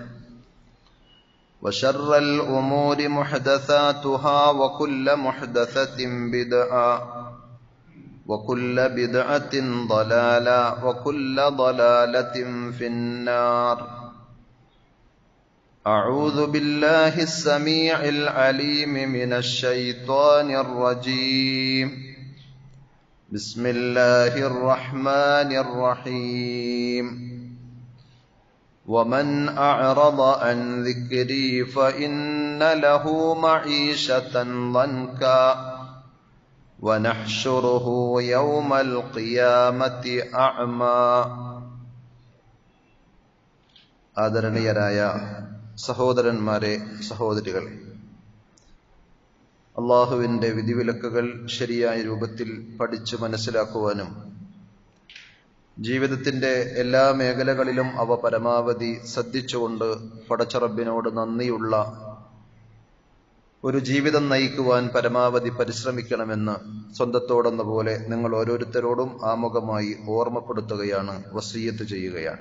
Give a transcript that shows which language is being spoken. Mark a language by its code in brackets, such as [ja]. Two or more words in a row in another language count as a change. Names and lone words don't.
[ar] وشر الأمور محدثاتها وكل محدثة بدعة وكل بدعة ضلالة وكل ضلالة في النار أعوذ بالله السميع العليم من الشيطان الرجيم بسم الله الرحمن الرحيم ومن أعرض عن ذكري فإن له معيشة ضنكا ونحشره يوم القيامة أعمى [ml] ആദരണീയരായ സഹോദരന്മാരെ, സഹോദരികളെ, അള്ളാഹുവിൻ്റെ വിധിവിലക്കുകൾ ശരിയായ രൂപത്തിൽ പഠിച്ചു മനസ്സിലാക്കുവാനും ജീവിതത്തിൻ്റെ എല്ലാ മേഖലകളിലും അവ പരമാവധി ശ്രദ്ധിച്ചുകൊണ്ട് പടച്ച റബ്ബിനോട് നന്ദിയുള്ള ഒരു ജീവിതം നയിക്കുവാൻ പരമാവധി പരിശ്രമിക്കണമെന്ന് സ്വന്തത്തോടെന്ന പോലെ നിങ്ങൾ ഓരോരുത്തരോടും ആമുഖമായി ഓർമ്മപ്പെടുത്തുകയാണ്, വസിയ്യത്ത് ചെയ്യുകയാണ്.